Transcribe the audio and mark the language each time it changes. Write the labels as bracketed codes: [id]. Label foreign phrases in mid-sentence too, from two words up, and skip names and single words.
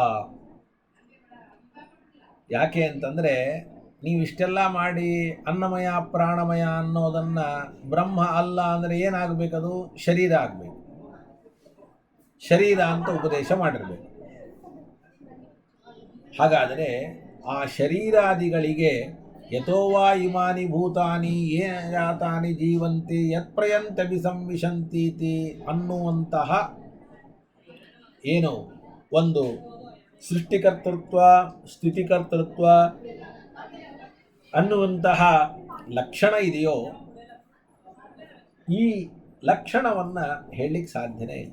[kn] ಯಾಕೆ ಅಂತಂದರೆ ನೀವು ಇಷ್ಟೆಲ್ಲ ಮಾಡಿ ಅನ್ನಮಯ ಪ್ರಾಣಮಯ ಅನ್ನೋದನ್ನು ಬ್ರಹ್ಮ ಅಲ್ಲ ಅಂದರೆ ಏನಾಗಬೇಕದು? ಶರೀರ ಆಗಬೇಕು. ಶರೀರ ಅಂತ ಉಪದೇಶ ಮಾಡಿರಬೇಕು. ಹಾಗಾದರೆ ಆ ಶರೀರಾದಿಗಳಿಗೆ [sa] ಯಥೋವಾ ಇಮಾನಿ ಭೂತಾನಿ ಯೇನ ಜಾತಾನಿ ಜೀವಂತಿ ಯತ್ ಪ್ರಯಂತ್ಯಭಿಸಂವಿಶಂತೀತಿ [kn] ಅನ್ನುವಂತಹ ಏನು ಒಂದು ಸೃಷ್ಟಿಕರ್ತೃತ್ವ, ಸ್ಥಿತಿಕರ್ತೃತ್ವ ಅನ್ನುವಂತಹ ಲಕ್ಷಣ ಇದೆಯೋ, ಈ ಲಕ್ಷಣವನ್ನು ಹೇಳಲಿಕ್ಕೆ ಸಾಧ್ಯನೇ ಇಲ್ಲ.